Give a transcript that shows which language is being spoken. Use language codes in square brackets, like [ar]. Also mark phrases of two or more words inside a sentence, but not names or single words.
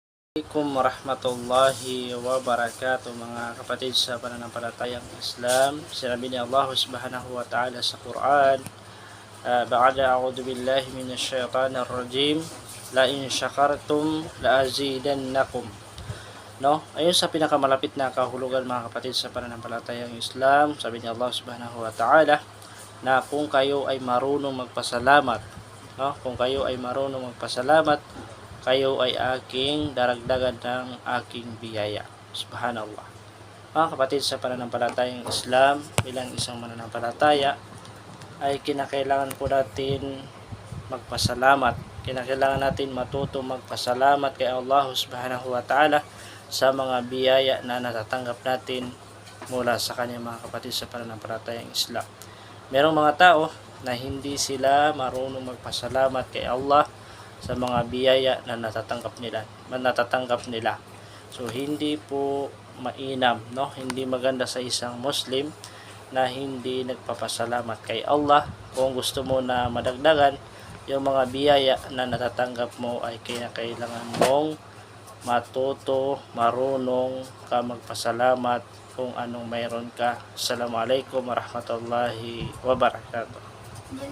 [ar] السلام عليكم ورحمة الله وبركاته, [tl] mga kapatid sa pananampalatayang Islam. Sinabi ni Allah [ar] سبحانه وتعالى [tl] sa Quran, [ar] بعد أعوذ بالله من الشيطان الرجيم، لئن شكرتم لأزيدنكم. [tl] No? Ayun sa pinakamalapit na kahulugan, mga kapatid sa pananampalatayang Islam, sabi ni Allah [ar] سبحانه وتعالى [tl] na kung kayo ay marunong magpasalamat, no? Kung kayo ay marunong magpasalamat, kayo ay aking daragdagan ng aking biyaya. [ar] سبحان الله. [tl] Mga kapatid sa pananampalatayang Islam, bilang isang mananampalataya, ay kinakailangan po natin magpasalamat. Kinakailangan natin matuto magpasalamat kay Allah [ar] سبحانه وتعالى [tl] sa mga biyaya na natatanggap natin mula sa kanya, mga kapatid sa pananampalatayang Islam. Merong mga tao na hindi sila marunong magpasalamat kay Allah sa mga biyaya na natatanggap nila. So hindi po mainam, no? Hindi maganda sa isang Muslim na hindi nagpapasalamat kay Allah. Kung gusto mo na madagdagan yung mga biyaya na natatanggap mo, ay kailangan mong matuto, marunong ka magpasalamat kung anong mayroon ka. [ar] السلام عليكم ورحمة الله وبركاته.